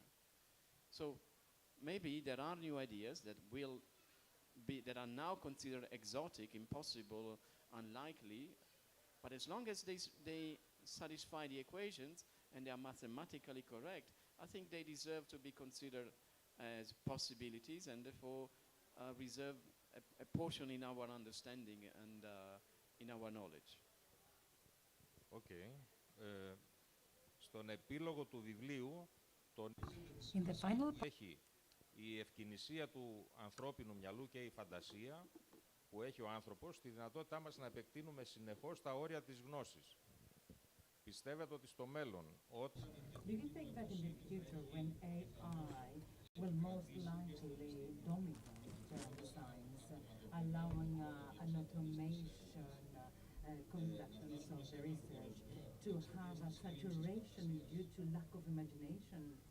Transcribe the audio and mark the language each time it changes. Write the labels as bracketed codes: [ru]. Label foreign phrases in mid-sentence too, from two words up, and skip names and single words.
[en] So maybe there are new ideas that are now considered exotic, impossible, unlikely, But as long as they satisfy the equations and they are mathematically correct, I think they deserve to be considered as possibilities and therefore reserve a portion in our understanding and in our knowledge. Okay. [el] Στον επίλογο του βιβλίου [en] In the final [el] έχει η ευκινησία του ανθρώπινου μυαλού και η φαντασία που έχει ο άνθρωπος, τη δυνατότητά μας να επεκτείνουμε συνεχώς τα όρια της γνώσης. Πιστεύετε ότι στο μέλλον, [en] Do you think that in the future, when AI will most likely dominate science, allowing an automation conductance of the research, to have a saturation due to lack of imagination?